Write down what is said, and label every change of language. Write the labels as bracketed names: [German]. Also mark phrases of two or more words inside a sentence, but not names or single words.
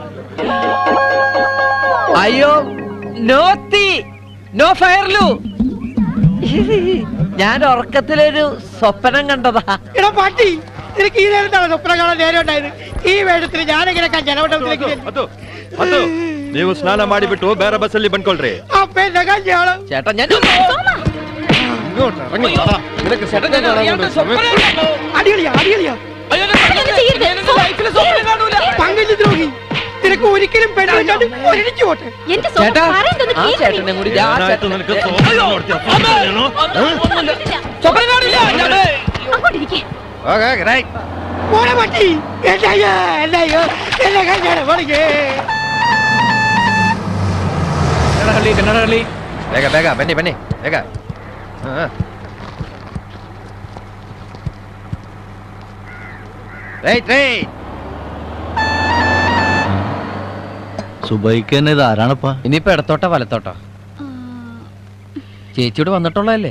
[Malayalam] അയ്യോ, നോ തീ നോ ഫയർലു. ഞാൻ ഉറക്കത്തിലൊരു സ്വപ്നം കണ്ടതാ. എടാ പാട്ടി, നിനക്ക് ഈ നേരത്താണ് സ്വപ്നം കാണാൻ നേരം ഉണ്ടായത്? ഈ വേഷത്തിൽ ഞാനെങ്ങനെ ജലവട്ടത്തിലേക്ക് [Kannada] ನೀವು ಸ್ನಾನ ಮಾಡಿಬಿಟ್ಟು ಬೇರೆ ಬಸ್ಸಲ್ಲಿ ಬಂದ್ಕೊಳ್ರಿ. [Malayalam] ചേട്ടാ, ഞാൻ പങ്കജദ്രോഹി, നിനക്ക് ഒരിക്കലും പോട്ടെ. ചേട്ടനെ കൂടി [Kannada] ಬೇಗ ಬೇಗ ಬನ್ನಿ ಬನ್ನಿ ಬೇಗ. [Malayalam] സുബൈക്ക് തന്നെ ഇത് ആരാണപ്പാ? ഇനിയിപ്പോ ഇടത്തോട്ടോ വലത്തോട്ടോ? ചേച്ചിയോട് വന്നിട്ടുള്ളതല്ലേ?